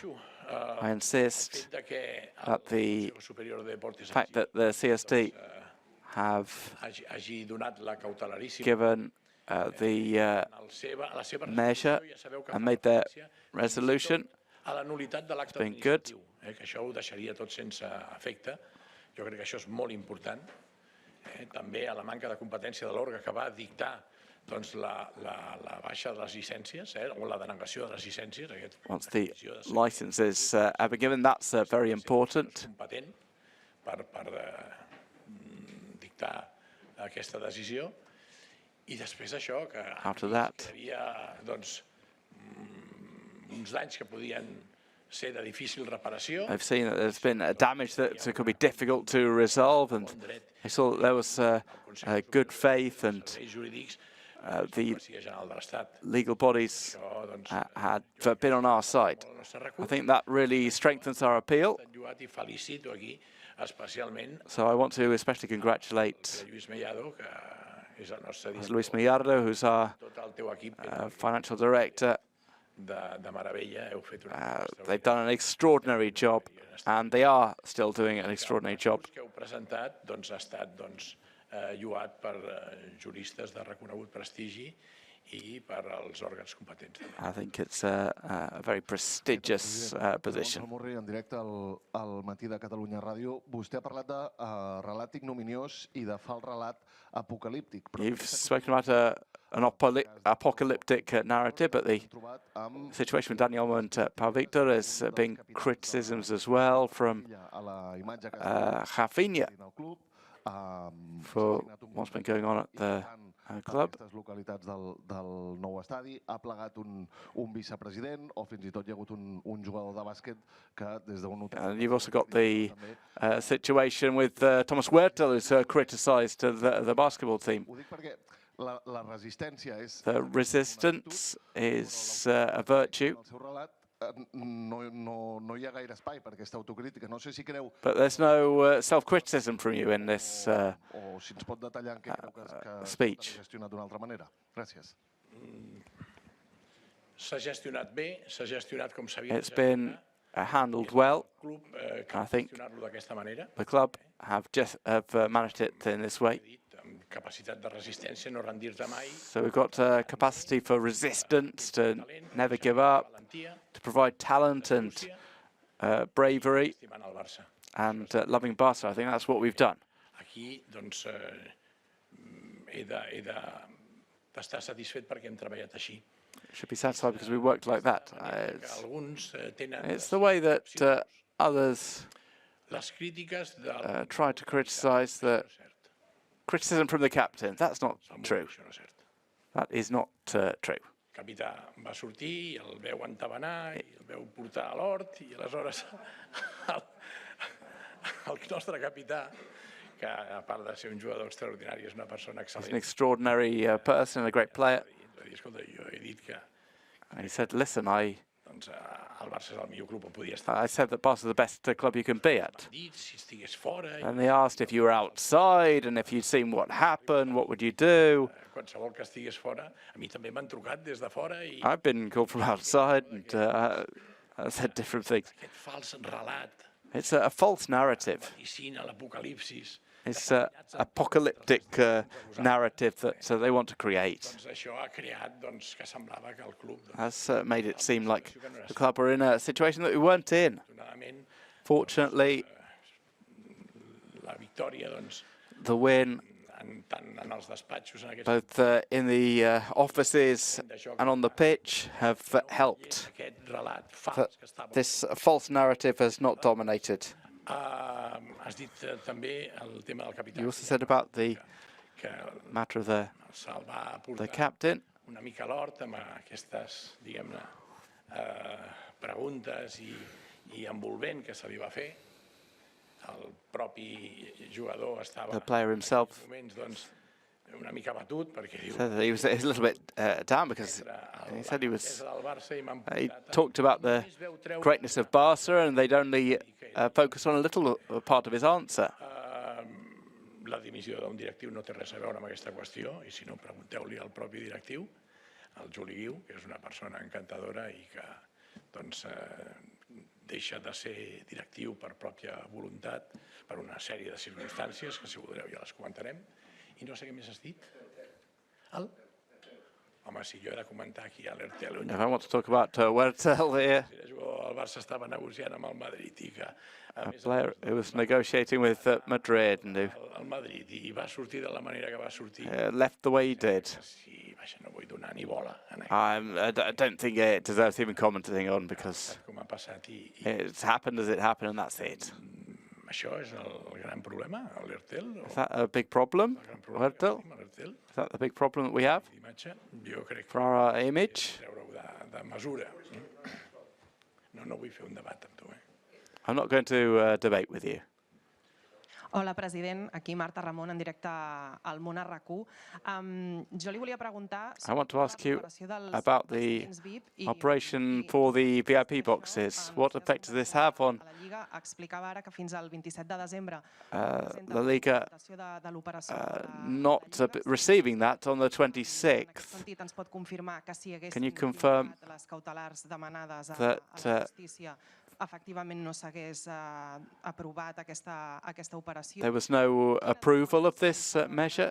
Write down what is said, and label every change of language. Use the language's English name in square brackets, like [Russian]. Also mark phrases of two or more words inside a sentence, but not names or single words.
[English] I insist that the fact that the CSD have given the measure and made their resolution has been good. [Catalan] Això ho deixaria tot sense efecte. Jo crec que això és molt important. També a la manca de competència de l'òrgan que va dictar la baixa de les llicències, o la denegació de les llicències. [English] Once the licenses have been given, that's very important. [Catalan] Competent per dictar aquesta decisió. I després això, que hi havia uns danys que podien ser de difícil reparació. [English] I've seen that there's been damage that could be difficult to resolve, and I saw that there was good faith, and the legal bodies had been on our side. I think that really strengthens our appeal. So I want to especially congratulate Luis Mellardo, who's our financial director, [Catalan] de meravella, heu fet [English] They've done an extraordinary job, and they are still doing an extraordinary job. [Catalan] El que heu presentat ha estat lloat per juristes de reconegut prestigi I per als òrgans competents. [English] I think it's a very prestigious position. [Catalan] En directe al Matí de Catalunya Ràdio, vostè ha parlat de relat ignominiós I de fals relat apocalíptic. [English] You've spoken about an apocalyptic narrative, but the situation with Dani Olmo and Pau Víctor is being criticisms as well from Rafinha for what's been going on at the club. [Catalan] Localitats del nou estadi, ha plegat un vicepresident o fins I tot hi ha hagut un jugador de bàsquet que des d'un hotel... [English] And you've also got the situation with Thomas Huerta, who's criticised the basketball team. [Catalan] Ho dic perquè la resistència és... [English] The resistance is a virtue. [Catalan] El seu relat no hi ha gaire espai per aquesta autocrítica. No sé si creu... [English] But there's no self-criticism from you in this [Catalan] o si ens pot detallar en què creu que [English] speech. [Catalan] s'ha gestionat d'una altra manera. Gràcies. S'ha gestionat bé, s'ha gestionat com s'havia [English] It's been handled well. club I think [Catalan] gestionar-lo d'aquesta manera. [English] the club have managed it in this way. [Catalan] Amb capacitat de resistència, no rendir-te mai. [English] So we've got capacity for resistance, to never give up, to provide talent and bravery, [Catalan] Estimant el Barça. [English] and loving Barca. I think that's what we've done. [Catalan] Aquí, doncs, he d'estar satisfet perquè hem treballat així. [English] Should be satisfied because we worked like that. [Catalan] Alguns tenen [English] It's the way that others [Catalan] les crítiques del... [English] try to criticise the criticism from the captain. That's not true. [Catalan] Això no és cert. [English] That is not true. [Catalan] El capità va sortir, I el veu entabanar, I el veu portar a l'hort, I aleshores el nostre capità, que a part de ser un jugador extraordinari, és una persona [English] He's an [Catalan] excel·lent. [English] extraordinary person, a great player. [Catalan] Va dir, escolta, jo he dit que [English] And he said, listen, [Catalan] doncs, el Barça és el millor club on podia estar. [English] I said that Barca's the best club you can be at. [Catalan] Dit, si estigués fora, [English] And they asked if you were outside and if you'd seen what happened, what would you do? [Catalan] qualsevol que estigués fora, a mi també m'han trucat des de fora I [English] I've been called from outside and I said different things. [Catalan] aquest fals relat, [English] It's a false narrative. [Catalan] vaticina, l'apocalipsis, [English] It's an apocalyptic narrative that they want to create. [Catalan] doncs això ha creat doncs, que semblava que el club, [English] Has made it seem like the club were in a situation that we weren't in. [Catalan] afortunadament, [English] Fortunately, [Catalan] la victòria, doncs, [English] the win, [Catalan] tant en els despatxos, en aquests [English] both in the offices and on the pitch, have helped. [Catalan] aquest relat [English] That [Catalan] fals que estava... [English] this false narrative has not dominated. [Catalan] Has dit també el tema del capità. [English] You also said about the [Catalan] que [English] matter of the [Catalan] se'l va portar [English] captain. [Catalan] una mica a l'hort amb aquestes, diguem-ne, preguntes I envolvent que se li va fer. El propi jugador estava [English] The player himself [Catalan] en moments doncs, una mica batut perquè diu [English] said that he was a little bit down because he said he was. [Catalan] del Barça I m'han [English] He [Catalan] portat [English] talked about the greatness of Barca, and they'd only focus on a little part of his answer. [Catalan] la dimissió d'un directiu no té res a veure amb aquesta qüestió I si no pregunteu-li al propi directiu, al Juli Guiu, que és una persona encantadora I que doncs, deixa de ser directiu per pròpia voluntat per una sèrie de circumstàncies que si voldreu ja les comentarem I no sé què més has dit home, si jo he de comentar aquí a l'Ertel [English] If I want to talk about Huertel here, [Catalan] el Barça estava negociant amb el Madrid I que [English] a player who was negotiating with Madrid and who [Catalan] el Madrid I va sortir de la manera que va sortir [English] left the way he did. [Catalan] si, vaja, no vull donar ni bola [English] I don't think it deserves even commenting on because [Catalan] com ha passat I [English] it's happened as it happened and that's it. [Catalan] això és el gran problema, l'Ertel [English] Is that a big problem, Huertel? [Catalan] l'Ertel, [English] Is that the big problem that we have [Catalan] d'imatge, jo crec que [English] for our image? [Catalan] treure-ho de mesura. No vull fer un debat amb tu. [English] I'm not going to debate with you. [Catalan] Hola, president. Aquí Marta Ramon, en directe al Món RQ. Jo li volia preguntar... [English] I want to ask you about the operation for the VIP boxes. What effect does this have on LaLiga not receiving that on the 26th? Can you confirm that there was no approval of this measure?